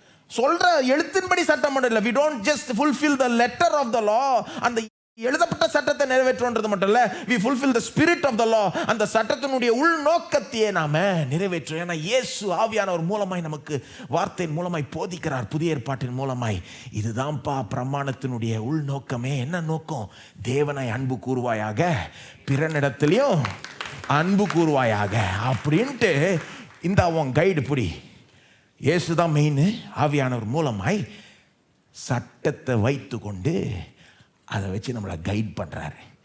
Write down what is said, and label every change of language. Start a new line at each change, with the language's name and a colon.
Tamil: சொல்ற எழுத்தின்படி சட்டம் மட்டும் இல்லை.
English: we don't just fulfill the letter of the law,
Tamil: அந்த எழுதப்பட்ட சட்டத்தை நிறைவேற்றுன்றது மட்டும் இல்லை,
English: we fulfill the spirit of the law,
Tamil: அந்த சட்டத்தினுடைய உள்நோக்கத்தையே நாம நிறைவேற்றுறோம். ஏன்னா இயேசு ஆவியானவர் மூலமாய் நமக்கு வார்த்தையின் மூலமாய் போதிக்கிறார். புதிய ஏற்பாட்டின் மூலமாய் இதுதான்ப்பா பிரமாணத்தினுடைய உள்நோக்கமே. என்ன நோக்கம்? தேவனை அன்பு கூறுவாயாக, பிறனிடத்திலையும் அன்பு கூறுவாயாக அப்படின்ட்டு. இந்த அவன் கைடு புடி, இயேசுதான் மெயின். ஆவியானவர் மூலமாய் சட்டத்தை வைத்து கொண்டு அதை வச்சு நம்மளை கைட் பண்ணுறாரு.